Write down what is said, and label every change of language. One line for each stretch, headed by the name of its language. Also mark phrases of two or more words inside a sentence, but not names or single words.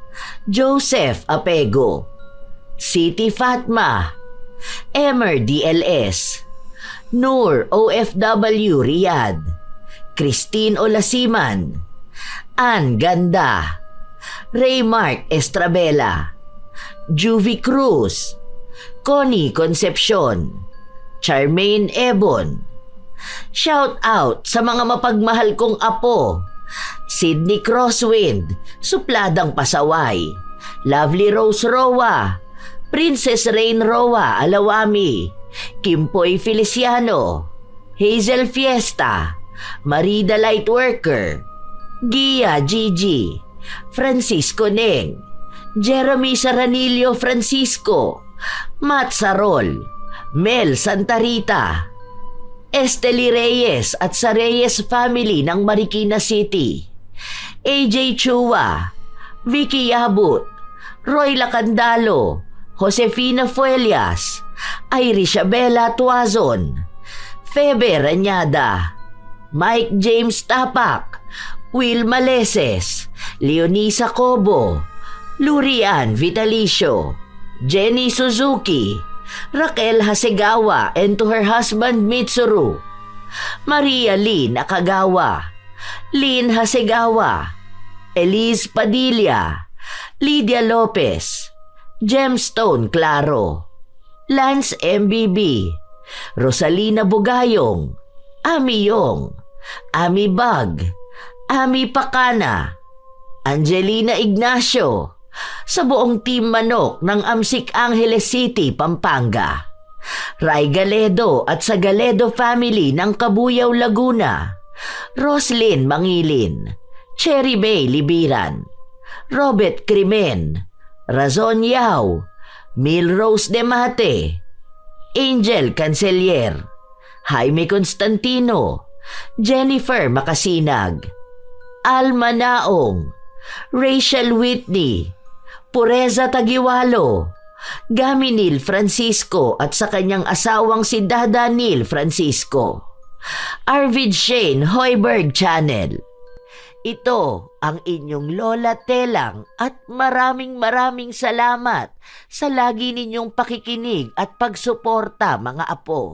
Filipino: Joseph Apego, Siti Fatma, Emer DLS, Noor OFW Riyadh, Christine Olasiman, Ann Ganda, Raymark Estrabela, Juvie Cruz, Connie Concepcion, Charmaine Ebon. Shout out sa mga mapagmahal kong apo, Sydney Crosswind, Supladang Pasaway, Lovely Rose Roa, Princess Rain Roa Alawami, Kimpoy Feliciano, Hazel Fiesta, Marida Lightworker, Gia Gigi, Francisco Neng, Jeremy Saranillo Francisco, Matt Sarol, Mel Santarita, Esteli Reyes at sa Reyes family ng Marikina City, AJ Chua, Vicky Yabut, Roy Lacandalo, Josefina Fuelias, Irisabela Tuazon, Febe Ranyada, Mike James Tapak, Will Maleses, Leonisa Cobo, Lurian Vitalicio, Jenny Suzuki, Raquel Hasegawa
English: and to her husband Mitsuru,
Filipino: Maria Lee Nakagawa, Lynn Hasegawa, Elise Padilla, Lydia Lopez, Gemstone Claro, Lance MBB, Rosalina Bugayong, Ami Yong, Ami Bag, Ami Pakana, Angelina Ignacio, sa buong team manok ng Amsik Angeles City, Pampanga, Ray Galedo at sa Galedo family ng Kabuyaw, Laguna, Roslyn Mangilin, Cherry Bay Libiran, Robert Crimen, Razon Yao, Milrose Demate, Angel Cancelier, Jaime Constantino, Jennifer Makasinag, Alma Naong, Rachel Whitney, Pureza Tagiwalo, Gaminil Francisco at sa kanyang asawang si Dada Neil Francisco, Arvid Shane Hoiberg Channel. Ito ang inyong Lola Telang at maraming salamat sa lagi ninyong pakikinig at pagsuporta, mga apo.